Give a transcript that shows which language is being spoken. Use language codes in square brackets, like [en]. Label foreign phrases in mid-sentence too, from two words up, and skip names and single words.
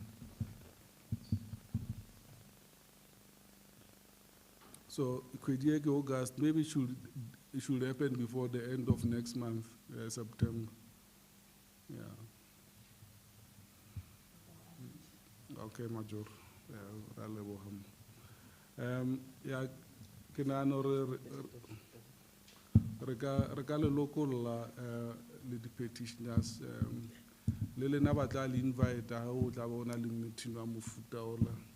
[en] So Khwedi August, maybe it should happen before the end of next month, September. Yeah. Okay, Major. Yeah, [st] ke nahana hore re ka le lokolla le di-petitioners le lena ba tla le invite ha o tla ba ona le meeting wa mofuta ola.